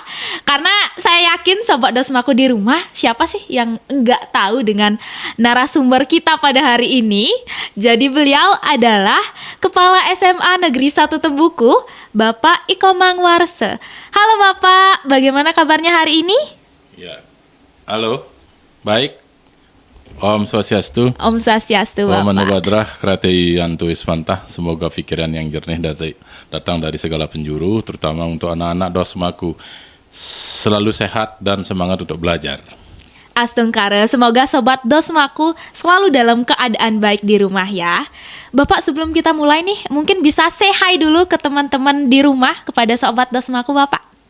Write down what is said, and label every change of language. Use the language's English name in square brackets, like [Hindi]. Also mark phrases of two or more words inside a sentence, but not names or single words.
[Indonesian] Karena saya yakin Sobat Dosmaku di rumah, siapa sih yang enggak tahu dengan narasumber kita pada hari ini. Jadi beliau adalah Kepala SMA Negeri 1 Tembuku, Bapak Iko Mangwarse. Halo Bapak, bagaimana kabarnya hari ini? Ya. Halo, baik. Om Swastiastu. Om Swastiastu, Om Bapak. [Sanskrit] Manu Badrah, Krati Yantu Isvanta. [Indonesian] Semoga pikiran yang jernih datang dari segala penjuru, terutama untuk anak-anak Dosmaku. Selalu sehat dan semangat untuk belajar. Astungkare, semoga Sobat Dosmaku selalu dalam keadaan baik di rumah ya. Bapak, sebelum kita mulai nih, mungkin bisa [English] say hi [Indonesian] dulu ke teman-teman di rumah, kepada Sobat Dosmaku Bapak.